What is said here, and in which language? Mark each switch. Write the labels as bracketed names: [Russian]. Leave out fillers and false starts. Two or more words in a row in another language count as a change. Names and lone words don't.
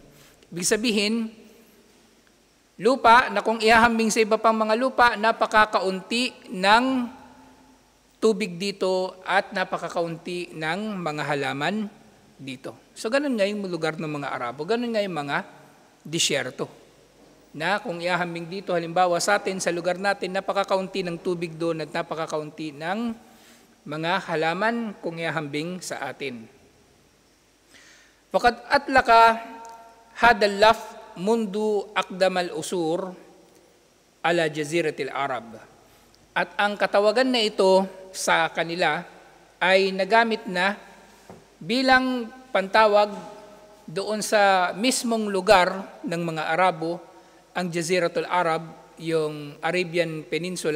[Filipino] Ibig sabihin, lupa na kung ihahambing sa iba pang mga lupa, napakakaunti ng tubig dito at napakakaunti ng mga halaman dito. So, ganun nga yung lugar ng mga Arabo. Ganun nga yung mga disyerto. Na kung ihahambing dito, halimbawa sa atin, sa lugar natin, napakakaunti ng tubig doon at napakakaunti ng mga halaman kung ihahambing sa atin. [Arabic] فقد أطلق هذا اللفظ منذ أقدم العصور على جزيرة العرب. [Filipino] At ang katawagan na ito sa kanila ay nagamit na bilang pantawag doon sa mismong lugar ng mga Arabo, ang Jaziratul Arab, yung Arabian Peninsula.